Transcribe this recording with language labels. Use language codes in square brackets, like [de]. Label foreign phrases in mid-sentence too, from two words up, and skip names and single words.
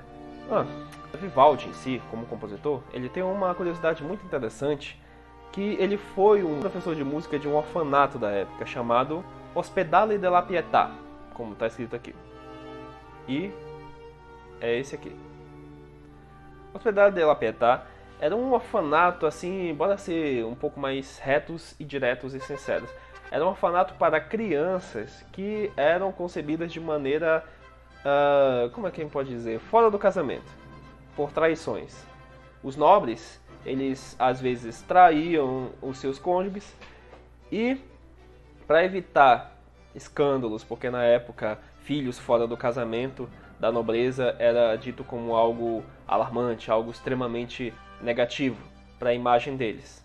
[pt] Vivaldi em si, como compositor, ele tem uma curiosidade muito interessante, que ele foi um professor de música de um orfanato da época, chamado Ospedale della Pietà, como está escrito aqui. E é esse aqui. Ospedale della Pietà era um orfanato, assim, bora ser um pouco mais retos e diretos e sinceros. Era um orfanato para crianças que eram concebidas de maneira, como é que a gente pode dizer, fora do casamento, por traições. Os nobres, eles às vezes traíam os seus cônjuges e, para evitar escândalos, porque na época filhos fora do casamento da nobreza era dito como algo alarmante, algo extremamente negativo para a imagem deles.